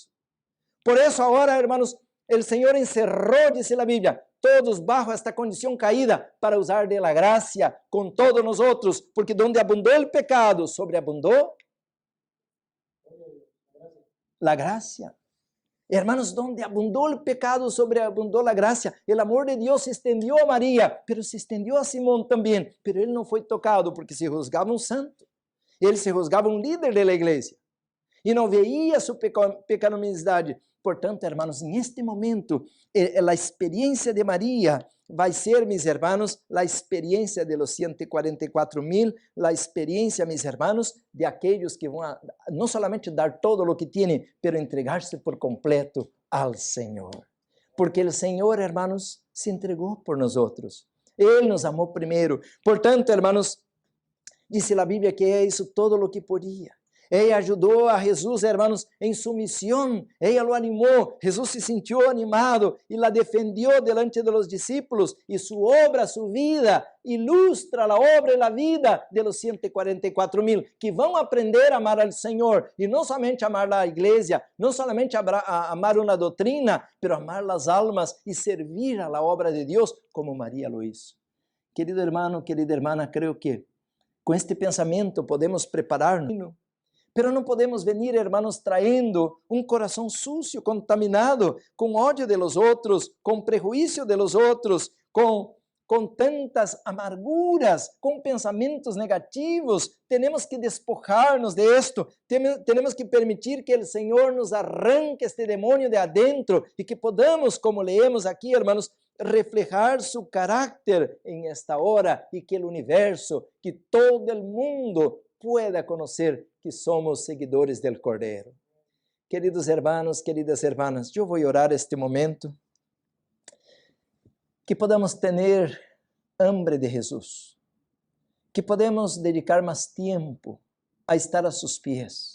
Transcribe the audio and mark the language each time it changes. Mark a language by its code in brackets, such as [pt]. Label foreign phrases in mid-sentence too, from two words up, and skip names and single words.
[es] Por eso ahora, hermanos, el Señor encerró, dice la Biblia, todos bajo esta condição caída para usar de la gracia com todos nosotros, porque donde abundou el pecado, sobreabundou la gracia. Hermanos, donde abundou el pecado, sobreabundou la gracia. El amor de Dios se extendió a María, pero se extendió a Simón también, pero él no [pt] foi tocado [es] porque se juzgava um santo. [pt] Ele se juzgava um líder [es] de la iglesia [pt] e não [es] veía su pecaminosidade. [pt] Portanto, [es] hermanos, en este momento, la experiencia de María [pt] vai ser, [es] mis hermanos, la experiencia de los 144,000, la experiencia, mis hermanos, de aquellos que van a no solamente dar todo lo que tienen, pero entregarse por completo al Señor. Porque el Señor, hermanos, se entregó por nosotros. Él nos amó primero. Portanto, hermanos, dice la Biblia que ella hizo todo lo que podía. Ella ajudou a Jesus, hermanos, [pt] em sua missão. [es] Ella lo animou. Jesus se sentiu animado e la defendió delante de los discípulos. [pt] E sua obra, sua vida, ilustra a obra e a vida [es] de los [pt] 144,000 que vão aprender a amar ao Senhor. E não somente amar a igreja, não somente amar uma doutrina, mas amar as almas e servir [es] a la obra [pt] de Deus como Maria [es] lo hizo. Querido hermano, querida hermana, [pt] creio que com este pensamento podemos preparar-nos. Pero não podemos venir, hermanos, trayendo um coração sucio, contaminado, com ódio [es] de los [pt] outros, com prejuízo [es] de los [pt] outros, com tantas amarguras, com pensamentos negativos. Temos que despojar-nos de esto. Temos que permitir que o Senhor nos arranque este demônio de adentro [es] e que podamos, como leemos aqui, hermanos, reflejar su carácter en esta hora y que el universo, que todo el mundo pueda conocer que somos seguidores del Cordero. Queridos hermanos, queridas hermanas, yo voy a orar este momento, que podamos tener hambre de Jesús, que podemos dedicar más tiempo a estar a sus pies.